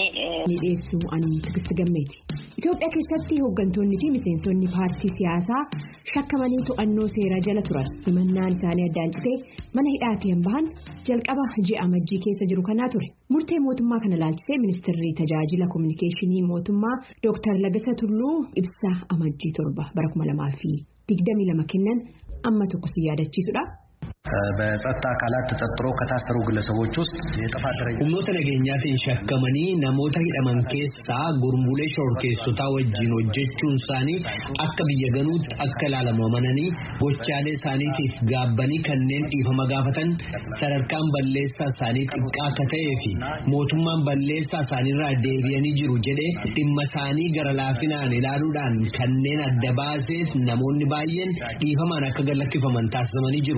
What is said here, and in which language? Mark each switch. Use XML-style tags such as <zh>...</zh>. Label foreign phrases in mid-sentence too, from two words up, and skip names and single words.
<om>dhiyeessuu ani Tigisti Gammeeti. Itoophiyaa keessatti hooggantoonni fi miseensonni paartii siyaasaa shakkamanii to'annoo seeraa jala turan himannaan isaanii addaan citee mana hidhaatii bahan jalqaba ji'a amajjii keessa jiru kanaa ture. Murtee mootummaa kana ilaalchisee ministeerri tajaajila kominikeeshinii mootummaa Dr. Lagasa Tulluu ibsa amajjii 7 bara 2022 kennan amma tokko si yaadachiisudha.</om> <am>በጸጥታ አካላት ተጠርጥሮ ከታሰሩ ግለሰቦች ውስጥ የጥፋት ደረጃ</am> <om>humnoota nageenyaatiin shakkamanii namoota hidhaman keessaa gurmuulee shororkeessotaa wajjin hojjechuun isaanii akka biyya ganuutti akka ilaalamu amananii gochaalee isaaniitiif gaabbanii kanneen dhiifama gaafatan sadarkaan balleessaa isaanii xiqqaa akka ta'ee fi mootummaan balleessaa isaaniirraa deebi'anii jiru jedhee dhimma isaanii gara laafinaan ilaaluudhaan kanneen adda baaseef namoonni baay'een dhiifamaan akka gadhiifaman taasifamanii jiru.</om>